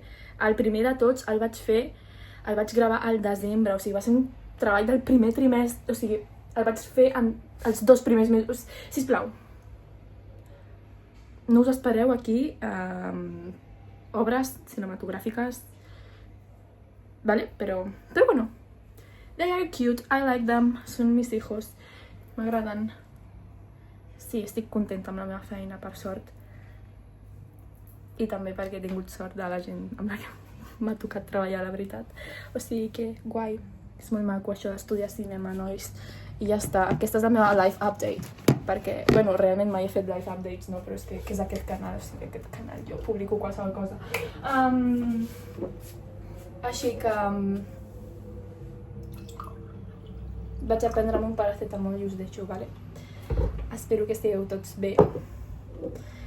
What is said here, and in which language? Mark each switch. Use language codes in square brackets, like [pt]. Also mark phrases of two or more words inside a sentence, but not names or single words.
[ca] El primer de tots el vaig gravar al desembre, o sigui, va ser un treball del primer trimestre, o sigui, el vaig fer en els 2 primers mesos. Sisplau, no us espereu aquí obres cinematogràfiques, ¿vale? Però bueno, [en] they are cute, I like them, [es] són mis hijos, [ca] m'agraden. Sí, estic contenta amb la meva feina, per sort. I també perquè he tingut sort de la gent amb la que m'ha tocat treballar, la veritat. O sigui que, guai, és molt maco això d'estudiar cinema, nois. I ja està, aquesta és la meva [en] life update, [ca] perquè, bueno, realment mai he fet [en] life updates, [ca] no? Però és que és aquest canal, o sigui, aquest canal, jo publico qualsevol cosa. Així que vaig a prendre'm un paracetamol i us deixo, vale? Espero que estigueu tots bé.